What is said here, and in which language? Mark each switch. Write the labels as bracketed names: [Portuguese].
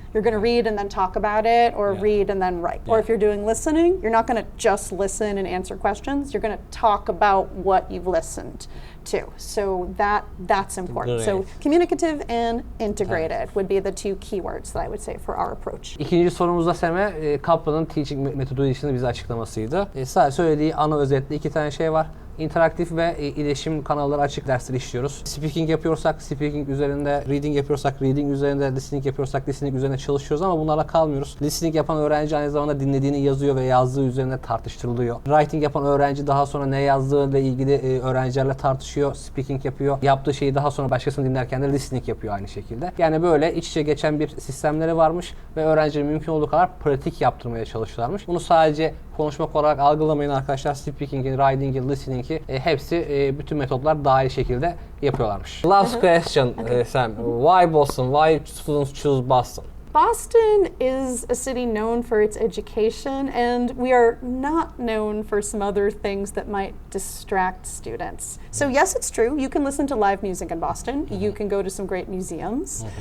[English] You're going to read and then talk about it, or read and then write. Or if you're doing listening, you're not going to just listen and answer questions. You're going to talk about what you've listened to. So that's important. So Great. communicative and integrated would be the two keywords that I would say for our approach. [Turkish] İkinci sorumuzda Sem'e Kaplan'ın teaching metodolojisini bize açıklamasıydı. Sadece söylediği ana özetle 2 tane şey var. İnteraktif ve iletişim kanalları açık dersleri işliyoruz. Speaking yapıyorsak speaking üzerinde, reading yapıyorsak reading üzerinde, listening yapıyorsak listening üzerine çalışıyoruz ama bunlarla kalmıyoruz. Listening yapan öğrenci aynı zamanda dinlediğini yazıyor ve yazdığı üzerine tartıştırılıyor. Writing yapan öğrenci daha sonra ne yazdığıyla ilgili öğrencilerle tartışıyor, speaking yapıyor. Yaptığı şeyi daha sonra başkasını dinlerken de listening yapıyor aynı şekilde. Yani böyle iç içe geçen bir sistemleri varmış ve öğrencilerin mümkün olduğu kadar pratik yaptırmaya çalışıyorlarmış. Bunu sadece konuşmak olarak algılamayın arkadaşlar. Speaking'i, writing'i, listening'i hepsi bütün metotlar dahil şekilde yapıyorlarmış. [English] Last question, Sam. Why Boston? Why students choose Boston? Boston is a city known for its education, and we are not known for some other things that might distract students. So yes, it's true. You can listen to live music in Boston. You can go to some great museums.